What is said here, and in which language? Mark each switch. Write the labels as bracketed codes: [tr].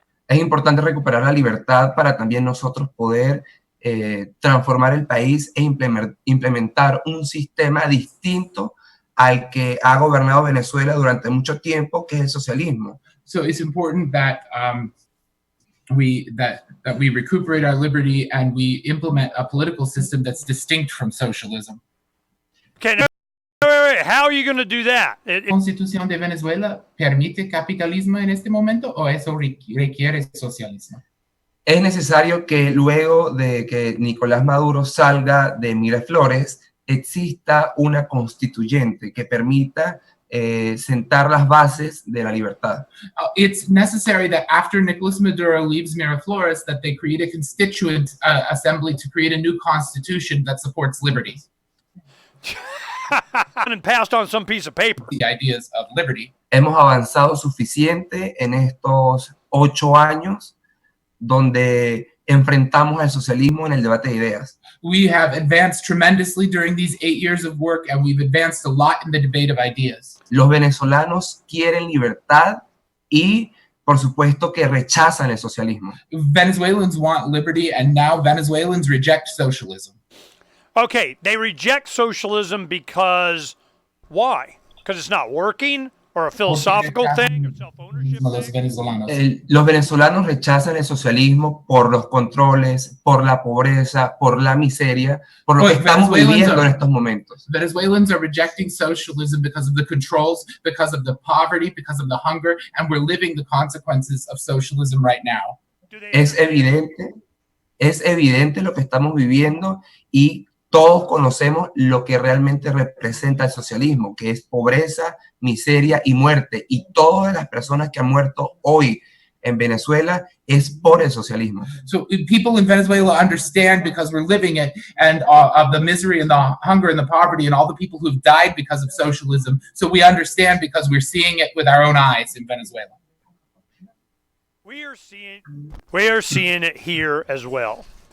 [es] Es importante recuperar la libertad para también nosotros poder transformar el país e implementar un sistema distinto al que ha gobernado Venezuela durante mucho tiempo, que es el socialismo. [en] So it's important that we recuperate our liberty and we implement a political system that's distinct from socialism. Okay, now, wait. How are you going to do that? [es] ¿La Constitución de Venezuela permite capitalismo en este momento o eso requiere socialismo? Es necesario que luego de que Nicolás Maduro salga de Miraflores, exista una constituyente que permita sentar las bases de la libertad. [en] It's necessary that after Nicolás Maduro leaves Miraflores, that they create a constituent assembly to create a new constitution that supports liberty. And passed on some piece of paper. The ideas of liberty. [es] Hemos avanzado suficiente en estos 8 años donde enfrentamos al socialismo en el debate de ideas. [en] We have advanced tremendously during these 8 years of work, and we've advanced a lot in the debate of ideas. [es] Los venezolanos quieren libertad y, por supuesto, que rechazan el socialismo. [en] Venezuelans want liberty, and now Venezuelans reject socialism. Okay, they reject socialism because why? Because it's not working? Or a philosophical thing, or self-ownership thing? [es] Los venezolanos rechazan el socialismo por los controles, por la pobreza, por la miseria, por lo que estamos viviendo en estos momentos. [en] Venezuelans are rejecting socialism because of the controls, because of the poverty, because of the hunger, and we're living the consequences of socialism right now. [es] Es evidente lo que estamos viviendo y todos conocemos lo que realmente representa el socialismo, que es pobreza, miseria y muerte. Y todas las personas que han muerto hoy en Venezuela es por el socialismo. [en] So people in Venezuela understand because we're living it, and of the misery and the hunger and the poverty and all the people who've died because of socialism. So we understand because we're seeing it with our own eyes in Venezuela. We are seeing it here as well.